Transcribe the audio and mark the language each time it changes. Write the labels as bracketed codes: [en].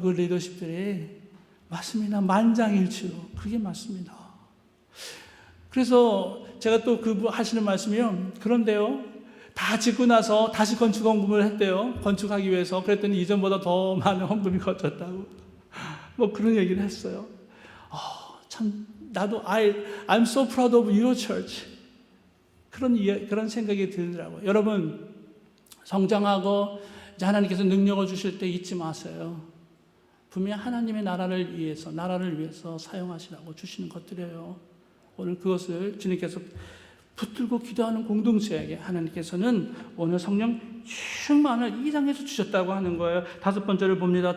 [ko] 그 리더십들이. 맞습니다. 만장일치로. 그게 맞습니다. 그래서 제가 또 그분 하시는 말씀이요. 그런데요. 다 짓고 나서 다시 건축 헌금을 했대요. 건축하기 위해서. 그랬더니 이전보다 더 많은 헌금이 거쳤다고. 뭐 그런 얘기를 했어요. 참 나도 [en] I'm so proud of your church. [ko] 그런 생각이 들더라고요. 여러분, 성장하고 이제 하나님께서 능력을 주실 때 잊지 마세요. 분명히 하나님의 나라를 위해서 사용하시라고 주시는 것들이에요. 오늘 그것을 주님께서 붙들고 기도하는 공동체에게 하나님께서는 오늘 성령 충만을 이 장에서 주셨다고 하는 거예요. 5번째를 봅니다.